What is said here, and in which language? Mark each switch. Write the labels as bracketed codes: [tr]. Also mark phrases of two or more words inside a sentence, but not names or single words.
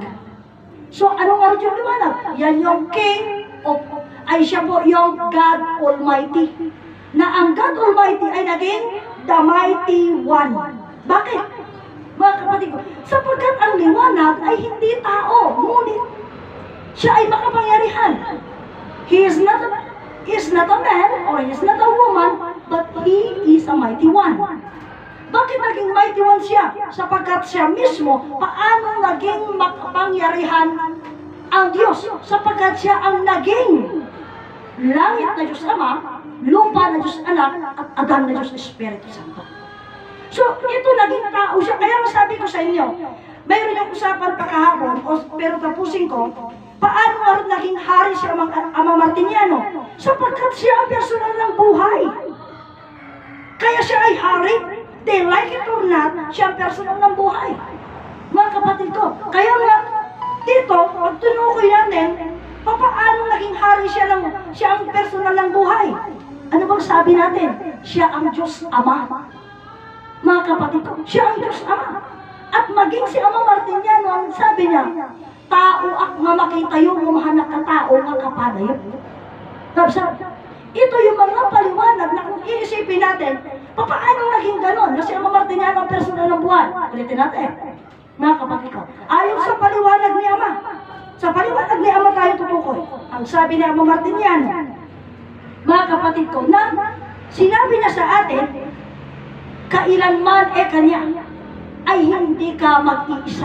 [tl] So, ano nga rin yung liwanag? Yan yung [en] King of, [tl] ay siya po yung [en] God Almighty. [tl] Na ang [en] God Almighty [tl] ay naging [en] the Mighty One. [tl] Bakit? Mga kapatid ko, sapagkat ang liwanag ay hindi tao, ngunit siya ay makapangyarihan. [en] He is not a man or he is not a woman, but he is a mighty one. [tl] Bakit naging [en] mighty one [tl] siya? Sapagkat siya mismo, paano naging makapangyarihan ang Diyos? Sapagkat siya ang naging langit na Diyos Ama, lupa na Diyos Anak, at Adan na Diyos Espiritu Santo. So, ito naging tao siya. Kaya masabi ko sa inyo, mayroon yung usapan pa kahapon, pero tapusin ko, paano nga rin naging hari si Ama Martiniano? Sapagkat siya ang personal ng buhay. Kaya siya ay hari. [en] They like it or not, [tl] siya ang personal ng buhay. Mga kapatid ko, kaya nga, dito, pag tinukoy natin, paano naging hari siya ang personal ng buhay? Ano bang sabi natin? Siya ang Diyos Ama. Mga kapatid ko, siya ang Diyos Ama. At maging si Ama Martiniano, ang sabi niya, [ilo] tao ak nga makitayo, umahanak ka tao nga kapadayo. [tl] Sabi, ito yung mga paliwanag na kung iisipin natin, paano naging ganon? Na si Ama Martiniano ang personal ng buhay. Ulitin natin, mga kapatid ko. Ayon sa paliwanag ni Ama, sa paliwanag ni Ama tayo tutukoy. Ang sabi ni Ama Martiniano, mga kapatid ko, na sinabi niya sa atin, kailanman kanya ay hindi ka mag-iisa.